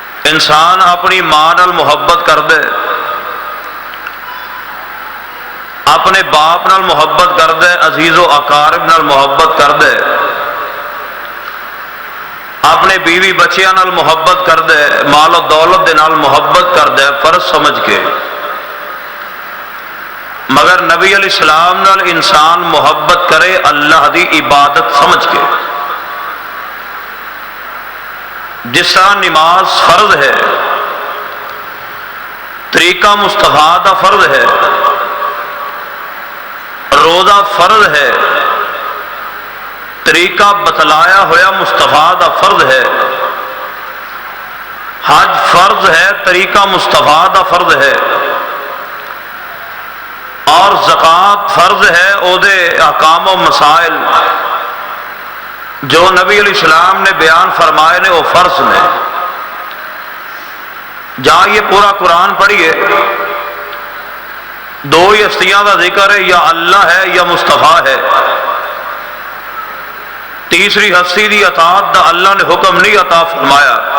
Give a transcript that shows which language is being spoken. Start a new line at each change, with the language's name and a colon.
Punjabi: انسان اپنی ماں نال محبت کر دے، اپنے باپ نال محبت کر دے، عزیز و اقارب نال محبت کر دے، اپنے بیوی بچیاں نال محبت کر دے، مال و دولت دے نال محبت کر دے فرض سمجھ کے، مگر نبی علیہ السلام نال انسان محبت کرے اللہ دی عبادت سمجھ کے. جس طرح نماز فرض ہے، طریقہ مصطفیٰ دا فرض ہے، روزہ فرض ہے، طریقہ بتلایا ہوا مصطفیٰ دا فرض ہے، حج فرض ہے، طریقہ مصطفیٰ دا فرض ہے، اور زکوٰۃ فرض ہے. او دے احکام و مسائل جو نبی علیہ السلام نے بیان فرمائے نے وہ فرض نے.
Urdu: جہاں یہ پورا قرآن پڑھیے، دو ہی ہستیاں کا ذکر ہے، یا اللہ ہے یا مصطفیٰ ہے.
Punjabi: تیسری ہستی دی اطاعت دا اللہ نے حکم نہیں عطا فرمایا.